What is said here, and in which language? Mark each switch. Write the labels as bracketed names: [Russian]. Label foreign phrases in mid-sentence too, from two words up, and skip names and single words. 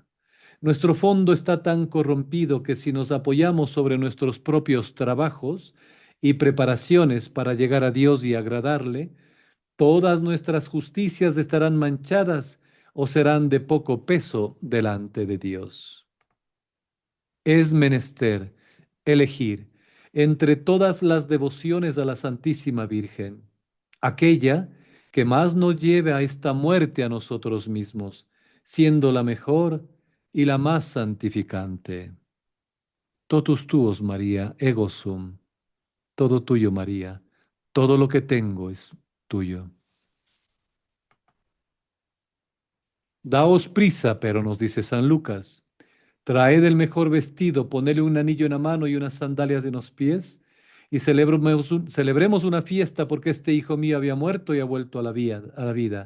[Spanish] Nuestro fondo está tan corrompido que si nos apoyamos sobre nuestros propios trabajos y preparaciones para llegar a Dios y agradarle, todas nuestras justicias estarán manchadas o serán de poco peso delante de Dios. Es menester elegir entre todas las devociones a la Santísima Virgen, aquella que más nos lleve a esta muerte a nosotros mismos, siendo la mejor y la más santificante. [Latin] Totus tuos, María, ego sum. [Spanish] Todo tuyo, María. Todo lo que tengo es tuyo. Daos prisa, pero nos dice San Lucas. Traed el mejor vestido, ponele un anillo en la mano y unas sandalias en los pies, y celebremos una fiesta porque este hijo mío había muerto y ha vuelto a la vida.